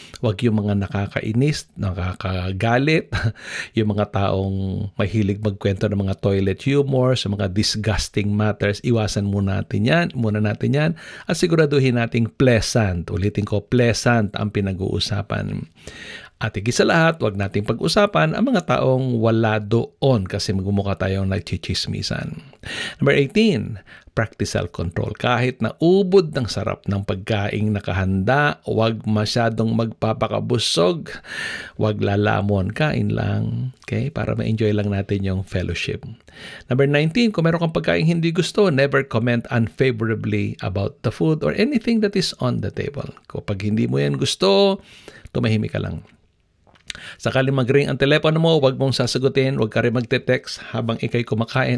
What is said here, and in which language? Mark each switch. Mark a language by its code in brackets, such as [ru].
[tl] Huwag yung mga nakakainis, nakakagalit, yung mga taong mahilig magkwento ng mga toilet humor, sa mga disgusting matters. Iwasan muna natin yan. At siguraduhin nating pleasant. Ulitin ko, pleasant ang pinag-uusapan. At higit sa lahat, huwag nating pag-usapan ang mga taong wala doon kasi magmumukha tayong nagchichismisan. [en] Number 18, practice self-control. [tl] Kahit na ubod ng sarap ng pagkaing nakahanda, huwag masyadong magpapakabusog. Huwag lalamon, kain lang. Okay? Para ma-enjoy lang natin yung fellowship. [en] Number 19, [tl] kung meron kang pagkaing hindi gusto, [en] never comment unfavorably about the food or anything that is on the table. [tl] Kapag hindi mo yan gusto, tumahimik ka lang. Sakaling mag-ring ang telepono mo, huwag mong sasagutin, huwag ka rin magte-text habang ikay kumakain.